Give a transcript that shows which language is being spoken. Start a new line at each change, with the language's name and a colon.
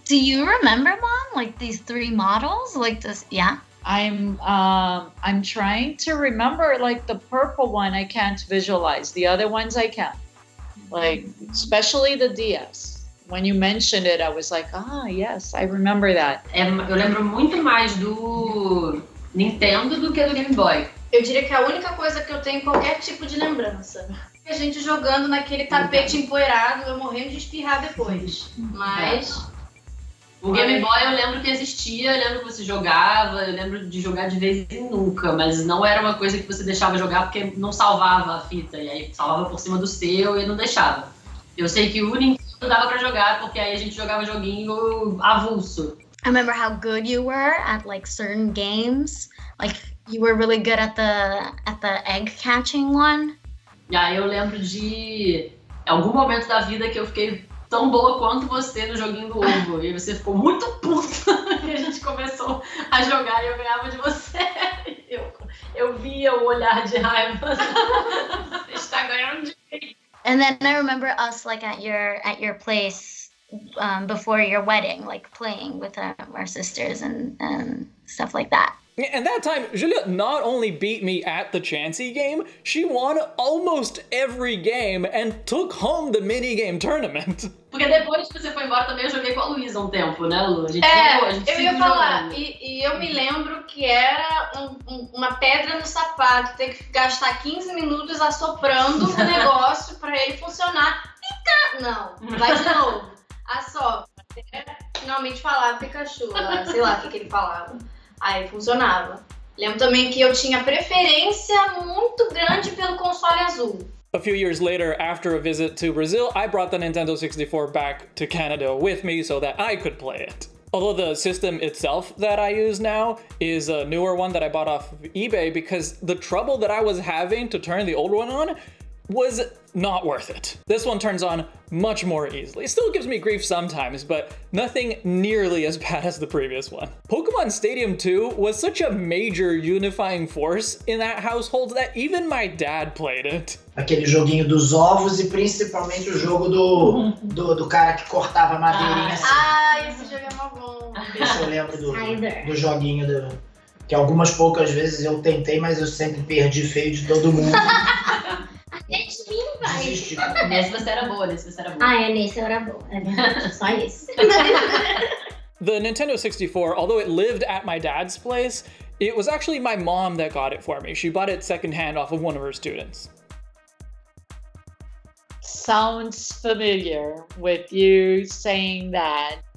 English: Do you remember, Mom? Like these 3 models? Like this, yeah? I'm trying to remember, like the purple one I can't visualize. The other ones I can. Like, especially the DS. when you mentioned it, I was like, yes, I remember that.
Portuguese: Eu lembro muito mais do Nintendo do que do Game Boy. Eu diria que a única coisa que eu tenho qualquer tipo de lembrança é a gente jogando naquele tapete empoeirado, eu morrendo de espirrar depois. Mas... O Game Boy eu lembro que existia, eu lembro que você jogava, eu lembro de jogar de vez em nunca, mas não era uma coisa que você deixava jogar porque não salvava a fita, e aí salvava por cima do seu e não deixava. Eu sei que o Nintendo dava pra jogar, porque aí a gente jogava joguinho avulso.
English: I remember how good you were at like certain games. Like you were really good at the egg catching one.
Portuguese: E aí eu lembro de algum momento da vida que eu fiquei tão boa quanto você no joguinho do ovo. E você ficou muito puta. E a gente começou a jogar e eu ganhava de você. Eu via o olhar de raiva. Você está ganhando de mim.
English: And then I remember us like at your place before your wedding, like playing with our sisters and stuff like that. And that time, Julia not only beat me at the Chansey game, she won almost every game and took home the minigame tournament.
Portuguese: Porque depois que você foi embora também eu joguei com a Luísa um tempo, né, Lu? A gente eu ia falar, e eu me lembro que era uma pedra no sapato, ter que gastar 15 minutos assoprando o negócio pra ele funcionar. Não, vai de novo. Assopra. Finalmente falava Pikachu, sei lá o que ele falava. Aí funcionava. Lembro também que eu tinha preferência muito grande pelo console azul.
English: A few years later, after a visit to Brazil, I brought the Nintendo 64 back to Canada with me so that I could play it. Although the system itself that I use now is a newer one that I bought off of eBay because the trouble that I was having to turn the old one on was not worth it. This one turns on much more easily. It still gives me grief sometimes, but nothing nearly as bad as the previous one. Pokémon Stadium 2 was such a major unifying force in that household that even my dad played it.
Portuguese: Aquele joguinho dos ovos e principalmente o jogo do cara que cortava a madeirinha assim. Esse jogo é mó bom. Esse eu lembro do joguinho que algumas poucas vezes eu tentei, mas eu sempre perdi feio de todo mundo. Nesse você era boa, nesse você era boa. Nesse eu era boa. É verdade, só isso.
English: The Nintendo 64, although it lived at my dad's place, it was actually my mom that got it for me. She bought it secondhand off of one of her students. Sounds familiar with you saying that.